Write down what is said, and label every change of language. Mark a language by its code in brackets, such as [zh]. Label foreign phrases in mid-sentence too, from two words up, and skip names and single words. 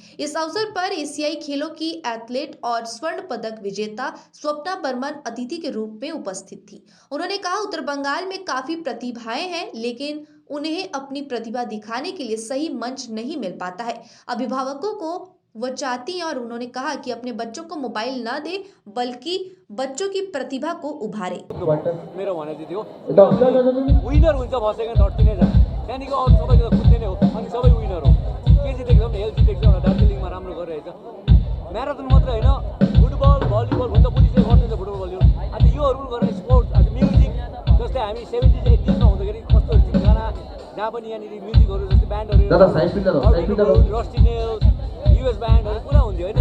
[hi] इस अवसर पर एशियाई खेलों की एथलीट और स्वर्ण पदक विजेता स्वप्ना बर्मन अतिथि के रूप में उपस्थित थी। उन्होंने कहा, उत्तर बंगाल में काफी प्रतिभाएं हैं, लेकिन उन्हें अपनी प्रतिभा दिखाने के लिए सही मंच नहीं मिल पाता है। अभिभावकों को वो चाहती हैं और उन्होंने कहा कि अपने बच्चों को मोबाइल न दे, बल्कि बच्चों की प्रतिभा को उभारे। [ne] मेरो भने चाहिँ थियो विनर हुन्छ [en] first second third [ne] तिनैजना, त्यहाँदेखि अरू सबै कुद्ने नै हो अनि सबै विनर हो। के चाहिँ देख्छ भने हेल्थ देख्छ एउटा दार्जिलिङमा राम्रो गरिरहेछ। म्याराथन मात्रै होइन, [en] football volleyball [ne] हुन त पुलिसले गर्दैन, [en] football volleyball [ne] अनि योहरू गर्ने स्पोर्ट्स अनि म्युजिक जस्तै हामी 70s 80sमा हुँदाखेरि कस्तो गाना जहाँ पनि यहाँनिर म्युजिकहरू जस्तै ब्यान्डहरू रस्टिनेल युएस ब्यान्डहरू पुरा हुन्थ्यो होइन।